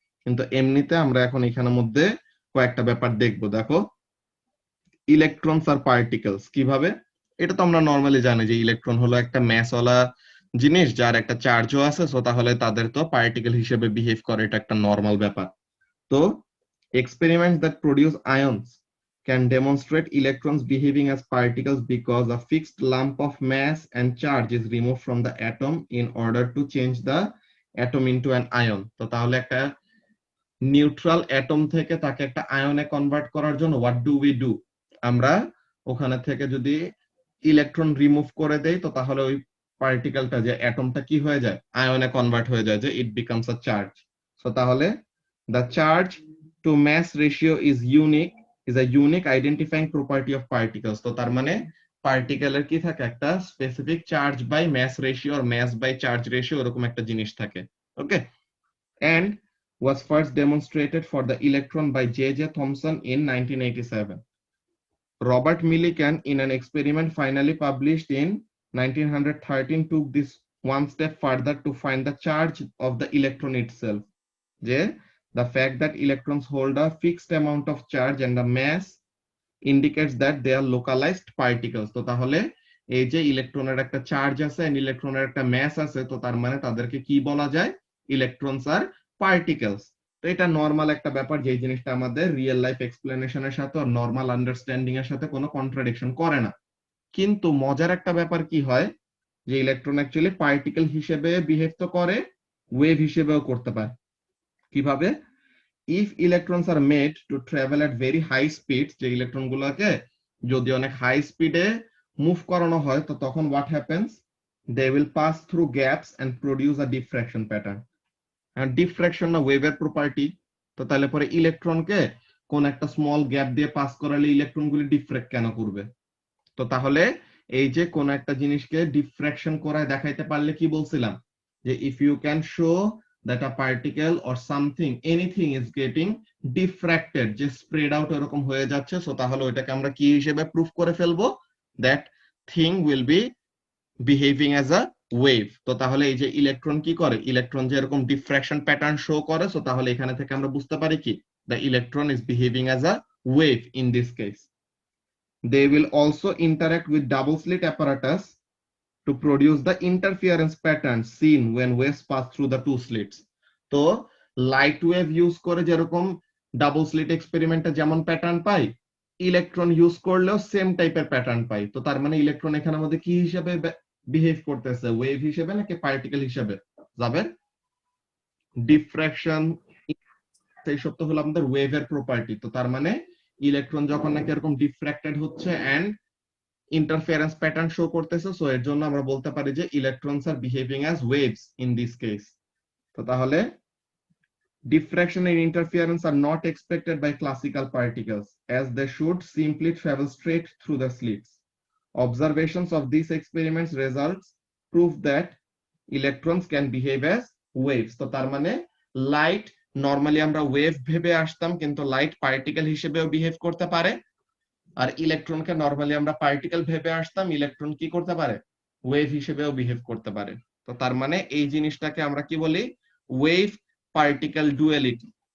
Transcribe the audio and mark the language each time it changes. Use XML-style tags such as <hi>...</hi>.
<bn>কিন্তু এমনিতে আমরা এখন এখানের মধ্যে কয়েকটা ব্যাপার দেখবো। দেখো, ইলেকট্রনস আর পার্টিকেলস কিভাবে, এটা তো আমরা নর্মালি জানি যে ইলেকট্রন হলো একটা ম্যাসওয়ালা জিনিস যার একটা চার্জও আছে, সো তাহলে তাদের তো পার্টিকেল হিসেবে বিহেভ করে, এটা একটা নর্মাল ব্যাপার।</bn> <en>তো experiments that produce ions can demonstrate electrons behaving as particles because a fixed lump of mass and charge is removed from the atom in order to change the atom into an ion.</en> <bn>তো তাহলে একটা neutral atom থেকে তাকে একটা আয়নে convert করার জন্য</bn> <en>what do we do,</en> <bn>আমরা ওখানে থেকে যদি ইলেকট্রন রিমুভ করে দেই, তো তাহলে ওই পার্টিকেলটা যে অ্যাটমটা কি হয়ে যায়, আয়নে কনভার্ট হয়ে যায়, যে</bn> <en>It becomes a charge.</en> <bn>So তাহলে</bn> <en>the charge to mass ratio is a unique identifying property of particles.</en> <bn>তো তার মানে পার্টিকেলের কি থাকে, একটা specific charge by mass ratio আর mass by charge ratio, এরকম একটা জিনিস থাকে।</bn> <en>Okay, and was first demonstrated for the electron by J.J. Thomson in 1987. Robert Millikan, in an experiment finally published in 1913, took this one step further to find the charge of the electron itself. যে the fact that electrons hold a fixed amount of charge and the mass indicates that they are localized particles.</en> <bn>তো তাহলে এই যে ইলেকট্রনের একটা charge আছে and ইলেকট্রনের একটা মাস আছে, তো তার মানে তাদেরকে কি বলা যায়, ইলেকট্রনস আর পার্টিকেলস। তো এটা নর্মাল একটা ব্যাপার, যে জিনিসটা আমাদের রিয়েল লাইফ এক্সপ্লেনেশনের সাথে আর নর্মাল আন্ডারস্ট্যান্ডিং এর সাথে কোনো কন্ট্রাডিকশন করে না। কিন্তু মজার একটা ব্যাপার কি হয়, যে ইলেকট্রন অ্যাকচুয়ালি পার্টিকেল হিসেবে বিহেভ তো করে, ওয়েভ হিসেবেও করতে পারে।</bn> <en>কিভাবে, if electrons are made to travel at very high speeds,</en> <bn>যে ইলেকট্রন গুলোকে যদি অনেক হাই স্পিডে মুভ করানো হয়, তো তখন</bn> <en>what happens, they will pass through gaps and produce a diffraction pattern.</en> <bn>and diffraction না ওয়েভের প্রপার্টি, তো তাহলে পরে ইলেকট্রনকে কোন একটা স্মল গ্যাপ দিয়ে পাস করালে ইলেকট্রনগুলি ডিফ্রেক্ট কেন করবে। তো তাহলে এই যে কোন একটা জিনিসকে ডিফ্রাকশন করায় দেখাইতে পারলে কি বলছিলাম, যে</bn> <en>if you can show that a particle or something, anything is getting diffracted,</en> <bn>যে স্প্রেড আউট এরকম হয়ে যাচ্ছে, সো তাহলে ওইটাকে আমরা কি হিসেবে প্রুফ করে ফেলবো, that</bn> <en>thing will be behaving as a wave.</en> <bn>তো তাহলে এই যে ইলেকট্রন কি করে, ইলেকট্রন যে এরকম ডিফ্র্যাকশন প্যাটার্ন শো করে, সো তাহলে এখানে থেকে আমরা বুঝতে পারি কি</bn> <en>the electron is behaving as a wave in this case. They will also interact with double slit apparatus to produce the interference pattern seen when waves pass through the two slits.</en> <bn>তো light wave use করে যেরকম double slit এক্সপেরিমেন্টে যেমন pattern পাই, electron use করলেও same টাইপের pattern পাই। তো তার মানে electron এখানে আমাদের কি হিসেবে বিহেভ করতেছে, ওয়েভ হিসেবে নাকি পার্টিকেল হিসেবে যাবে? ডিফ্র্যাকশন এই সব তো হলো আমাদের ওয়েভের প্রপার্টি। তো তার মানে ইলেকট্রন যখন নাকি এরকম ডিফ্র্যাক্টেড হচ্ছে এন্ড ইন্টারফারেন্স প্যাটার্ন শো করতেছে, সো এর জন্য আমরা বলতে পারি যে</bn> <en>Electrons are behaving as waves in this case.</en> <bn>তো তাহলে</bn> <en>diffraction and interference are not expected by classical particles, as they should simply travel straight through the slits. Observations of these experiments results prove that electrons can behave as waves.</en> <bn>তো তার মানে light normally আমরা wave ভেবে আসতাম, কিন্তু light particle হিসেবেও behave করতে পারে, আর ইলেকট্রনকে নরমালি আমরা পার্টিকেল ভেবে আসতাম, ইলেকট্রন কি করতে পারে, ওয়েভ হিসেবেও বিহেভ করতে পারে। তো তার মানে এই জিনিসটাকে আমরা কি বলি, ওয়েভ particle duality.</bn>